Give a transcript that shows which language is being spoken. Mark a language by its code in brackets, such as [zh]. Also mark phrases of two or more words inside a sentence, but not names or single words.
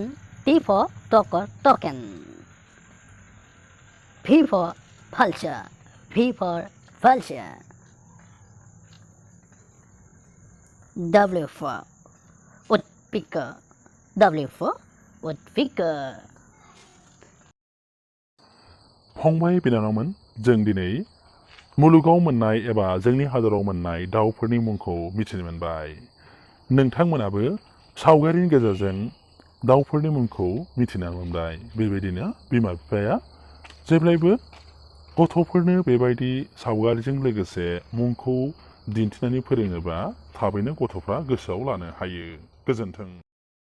[en] T for token. V for vulture. V for vulture. W for woodpecker. W for woodpecker. [brx] फंबाय बिनानावमोन जों दिनै मुलुगाव मोननाय एबा जोंनि हादराव मोननाय दाउफोरनि मुंखौ मिथिनो मोनबाय नोंथांमोनाबो सावगारिनि गेजेरजों दाउफोरनि मुंखौ मिथिना मोनबाय बेबायदिनो बिमा बिफाया जेब्लायबो गथ'फोरनो बेबायदि सावगारिजों लोगोसे मुंखौ दिन्थिनानै फोरोङोबा थाबैनो गथ'फ्रा गोसोआव लानो हायो गोजोन्थों